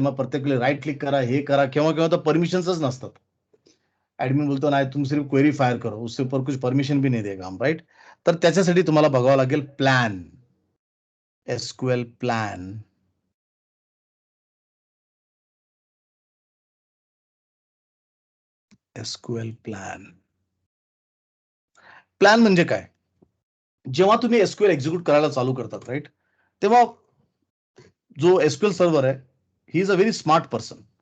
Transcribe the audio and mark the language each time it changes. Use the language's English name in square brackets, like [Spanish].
[Marathi] मग प्रत्येक वेळी राईट क्लिक करा, हे करा, केव्हा केव्हा तर परमिशन्सच नसतात. [Hindi] ऍडमिन [Marathi] बोलतो नाही [Hindi] तुम सिर्फ क्वेरी फायर करो, उससे ऊपर कुछ परमिशन भी नहीं देगा हम, राईट. [Marathi] तर त्याच्यासाठी तुम्हाला बघावं लागेल plan, SQL plan. SQL plan. Plan म्हणजे काय? जेव्हा तुम्ही SQL एक्झिक्यूट करायला चालू करतात, राईट, तेव्हा जो SQL सर्व्हर आहे, [English] He is a very smart person.